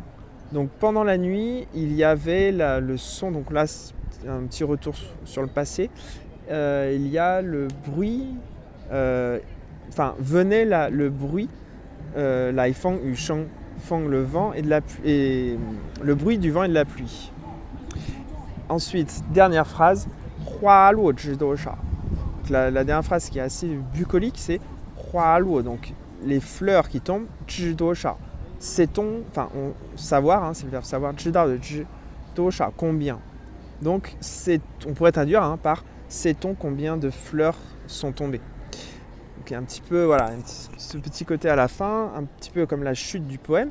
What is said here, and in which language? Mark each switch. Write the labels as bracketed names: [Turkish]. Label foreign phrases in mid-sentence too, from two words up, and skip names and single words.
[French] Donc pendant la nuit, il y avait le son, donc là un petit retour sur le passé, il y a le bruit, venait le bruit, [Chinese] 来风雨声, [French] feng le vent et le bruit du vent et de la pluie. Ensuite, dernière phrase, [Chinese] 花落知多少. [French] La dernière phrase qui est assez bucolique, c'est [Chinese] 花落, [French] donc les fleurs qui tombent, [Chinese] 知多少. [French] Sait-on, savoir, c'est le verbe savoir, combien. Donc on pourrait traduire par sait-on combien de fleurs sont tombées. Donc un petit peu, voilà, ce petit côté à la fin, un petit peu comme la chute du poème.